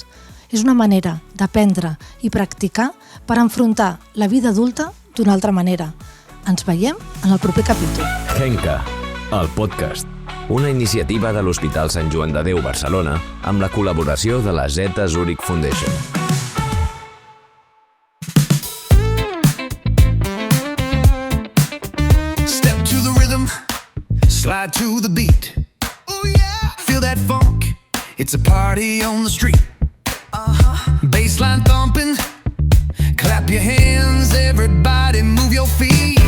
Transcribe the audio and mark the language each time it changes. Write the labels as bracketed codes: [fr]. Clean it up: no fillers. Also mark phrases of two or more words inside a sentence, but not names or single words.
[ca] És una manera d'aprendre i practicar per enfrontar la vida adulta d'una altra manera. Ens veiem en el proper capítol. Henka, el podcast. Una iniciativa de l'Hospital Sant Joan de Déu Barcelona amb la col·laboració de la Zeta Zurich Foundation. [en] Step to the rhythm, slide to the beat. Oh yeah, feel that funk. It's a party on the street. Bassline thumping, clap your hands, everybody move your feet.